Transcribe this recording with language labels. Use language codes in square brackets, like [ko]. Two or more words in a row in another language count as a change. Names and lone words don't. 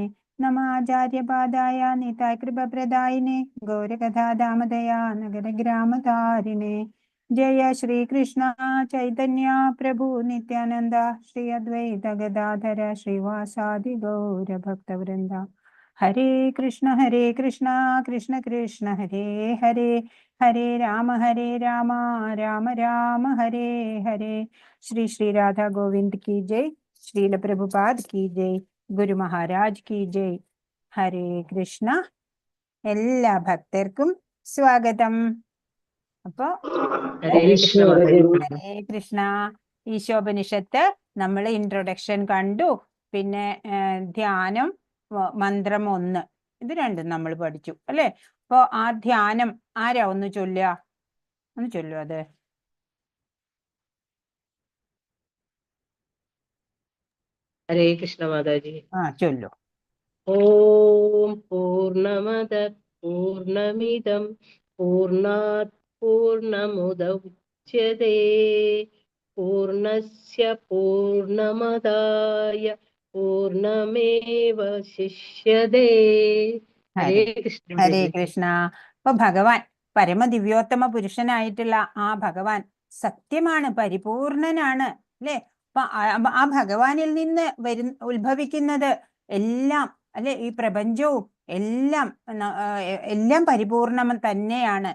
[sa] नमाचार्यपादाय निताय कृपप्रदायिने गौरकथा दामदया नगरग्रामतारिणे। जय श्री कृष्ण चैतन्य प्रभु नित्यानंद श्री अद्वैत गदाधर श्रीवासादि गौर भक्तवृंद। हरे कृष्ण कृष्ण कृष्ण हरे हरे हरे राम राम राम हरे हरे। [hi] श्री श्री राधा गोविंद की जय। श्रील प्रभुपाद की जय। गुरु महाराज की जय. [ml] ഹരേ കൃഷ്ണ. എല്ലാ ഭക്തർക്കും സ്വാഗതം. അപ്പോ ഹരേ കൃഷ്ണ. ഈശോപനിഷത്ത് നമ്മൾ ഇൻട്രൊഡക്ഷൻ കണ്ടു. പിന്നെ ധ്യാനം, മന്ത്രം 1, ഇത് രണ്ടും നമ്മൾ പഠിച്ചു അല്ലെ. അപ്പോ ആ ധ്യാനം ആരാ ഒന്ന് ചൊല്ലുക? ഒന്ന് ചൊല്ലു അത്. ഹരേ കൃഷ്ണ മാതാജി. ചൊല്ലു. [sa] ॐ पूर्णमदः पूर्णमिदं पूर्णात् पूर्णमुदच्यते पूर्णस्य पूर्णमादाय पूर्णमेवावशिष्यते. [ml] ഹരേ കൃഷ്ണ. ഹരേ കൃഷ്ണ. അപ്പൊ ഭഗവാൻ പരമദിവ്യോത്തമ പുരുഷനായിട്ടുള്ള ആ ഭഗവാൻ സത്യമാണ്, പരിപൂർണനാണ് അല്ലെ. അപ്പൊ ആ ഭഗവാനിൽ നിന്ന് ഉത്ഭവിക്കുന്നത് എല്ലാം അല്ലെ, ഈ പ്രപഞ്ചവും എല്ലാം പരിപൂർണം തന്നെയാണ്.